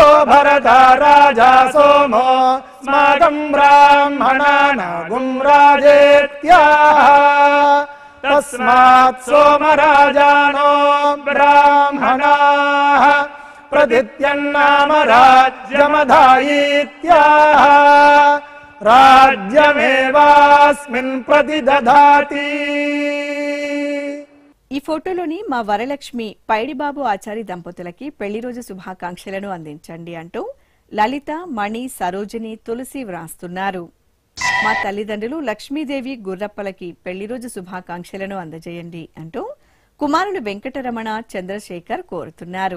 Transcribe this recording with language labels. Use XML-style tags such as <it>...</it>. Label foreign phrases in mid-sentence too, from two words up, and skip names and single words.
<sa>भरता राजा सोमो स्माकं ब्राह्मणानागुं राजेत्याः तस्मात् सोमराजानो ब्राह्मणाः प्रदित्यन्नाम राज्यमधायीत्याः राज्यमेवास्मिन् प्रतिदधाति.</sa> <te>ఈ ఫోటోలోని మా వరలక్ష్మి, పైడిబాబు ఆచారి దంపతులకి పెళ్లి రోజు శుభాకాంక్షలను అందించండి అంటూ లలిత, మణి, సరోజిని, తులసి వ్రాస్తున్నారు. మా తల్లిదండ్రులు లక్ష్మీదేవి, గుర్రప్పలకి పెళ్లి రోజు శుభాకాంక్షలను అందజేయండి అంటూ కుమారులు వెంకటరమణ, చంద్రశేఖర్ కోరుతున్నారు.</te>